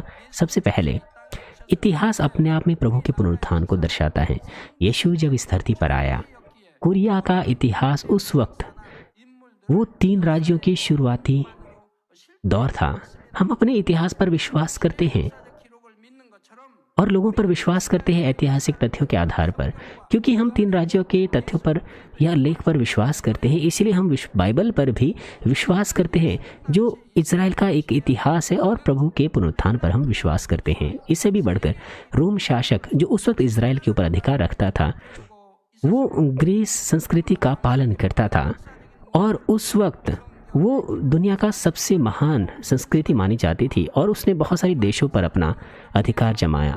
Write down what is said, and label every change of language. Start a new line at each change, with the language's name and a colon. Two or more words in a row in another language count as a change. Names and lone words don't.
Hindi: सबसे पहले इतिहास अपने आप में प्रभु के पुनरुत्थान को दर्शाता है। यीशु जब इस धरती पर आया, कुरिया का इतिहास उस वक्त वो 3 राज्यों की शुरुआती दौर था। हम अपने इतिहास पर विश्वास करते हैं
Korean: 기록을 믿는 것처럼
Hindi: और लोगों पर विश्वास करते हैं ऐतिहासिक तथ्यों के आधार पर। क्योंकि हम 3 राज्यों के तथ्यों पर या लेख पर विश्वास करते हैं, इसीलिए हम बाइबल पर भी विश्वास करते हैं जो इजराइल का एक इतिहास है, और प्रभु के पुनरुत्थान पर हम विश्वास करते हैं। इससे भी बढ़कर रोम शासक जो उस वक्त इजराइल के ऊपर अधिकार रखता था वो ग्रीस संस्कृति का पालन करता था, और उस वक्त वो दुनिया का सबसे महान संस्कृति मानी जाती थी, और उसने बहुत सारे देशों पर अपना अधिकार जमाया।